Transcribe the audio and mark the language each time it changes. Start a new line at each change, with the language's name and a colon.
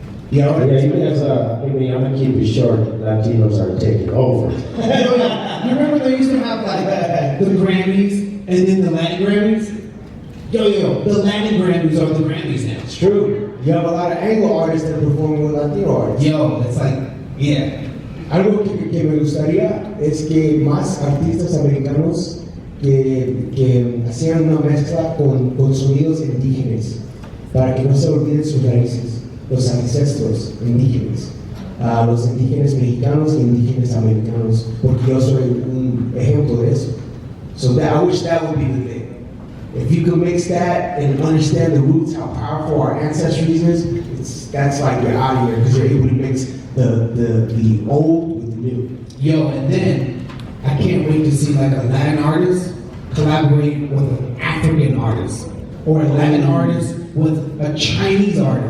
English: Yeah, even as I'm gonna keep it short, Latinos are taking over. You remember they used to have like the Grammys and then the Latin Grammys? Yo, the Latin Grammys are the Grammys now. It's true. You have a lot of Anglo artists that perform with Latino artists. Yo, it's like, yeah.
Spanish: Algo que me gustaría es que más artistas americanos que hacían una mezcla con sonidos indígenas para que no se olviden sus raíces, los ancestros indígenas, los indígenas mexicanos y indígenas americanos, porque yo soy un ejemplo de eso.
English: So I wish that would be the thing. If you could mix that and understand the roots, how powerful our ancestry is, that's like you're out of here because you're able to mix the old with the new. Yo, and then I can't wait to see like a Latin artist collaborate with an African artist or a Latin artist with a Chinese artist.